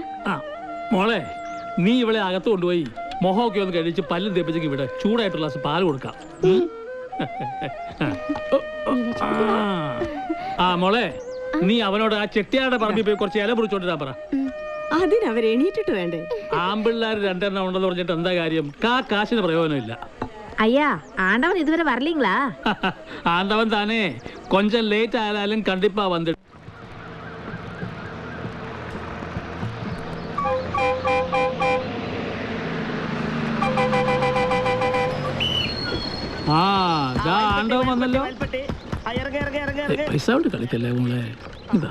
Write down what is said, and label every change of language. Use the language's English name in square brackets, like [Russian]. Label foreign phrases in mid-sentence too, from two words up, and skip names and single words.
[Malayalam] ആ, മോളെ നീ ഇവളെ അകത്ത് കൊണ്ടുപോയി മുഖമൊക്കെ ഒന്ന് കഴിച്ച് പല്ലും തേപ്പിച്ചെങ്കിൽ ഇവിടെ ചൂടായിട്ടുള്ള ഗ്ലാസ് പാല് കൊടുക്കാം. ഉം? ആ മോളെ നീ അവനോട് ആ ചെട്ടിയാരുടെ പറമ്പിൽ പോയി കുറച്ച് ഇല മുറിച്ചോണ്ടിരാ പറ. അതിനവർ എണീറ്റിട്ട് വേണ്ടേ? ആമ്പിള്ളേർ രണ്ടെണ്ണം ഉണ്ടെന്ന് പറഞ്ഞിട്ട് എന്താ കാര്യം? കാശിന് പ്രയോജനമില്ല. [Tamil] ஐயா ஆண்டவன் இதுவரை வரலீங்களா? ஆண்டவன் தானே, கொஞ்சம் லேட் ஆனாலும் கண்டிப்பா வந்து. [Malayalam] ആ ആണ്ടവൻ വന്നല്ലോ. പൈസ കൊണ്ട് കളിക്കല്ലേ മോളെ. ഇതാ